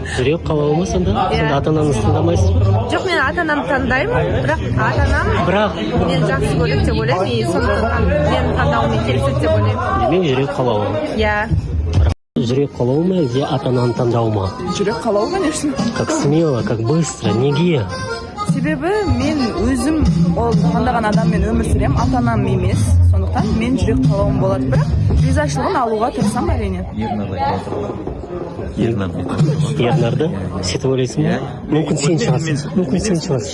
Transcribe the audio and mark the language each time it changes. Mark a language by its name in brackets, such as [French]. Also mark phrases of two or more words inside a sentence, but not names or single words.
[Kazakh] Жүрек қалауы ма сонда? Сонда ата-ананы таңдамайсыз ба? Жоқ, мен ата-анамды таңдаймын, бірақ ата-анам мен жақсы көреді деп ойлаймын, и сондықтан менің таңдауыммен келіседі деп ойлаймын. Демек жүрек қалауы. Иә. Жүрек қалауы ма, әлде ата-ананың таңдауы ма? Жүрек қалауы, конечно. [Russian] Как смело, как быстро, [Kazakh] неге? Себебі мен өзім ол таңдаған адаммен өмір сүремін, ата-анам емес. Сондықтан мен жүрек қалауым болады, бірақ ризашылығын алуға тырысамын әрине. Ернарды сөйтіп ойлайсың ба? Мүмкін сен шығасың.